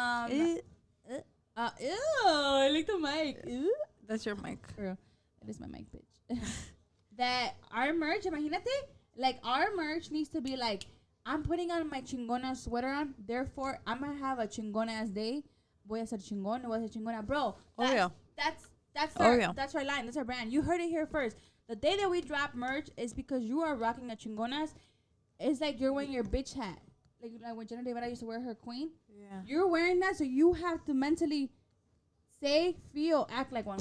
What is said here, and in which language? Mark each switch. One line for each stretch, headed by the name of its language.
English: Ew, I like the mic. Ew. That's your mic. Girl, that is my mic, bitch. That our merch,
Spanish: imagínate,
English: like our merch needs to be like, I'm putting on my chingona sweater on, therefore I'm gonna have a chingona ass day.
Spanish: Voy a ser chingón, voy a ser chingona, bro.
English: That's our line, that's our brand. You heard it here first. The day that we drop merch is because you are rocking a chingonas. It's like you're wearing your bitch hat. Like when Jenna Davilas used to wear her queen. Yeah. You're wearing that, so you have to mentally say, feel, act like one.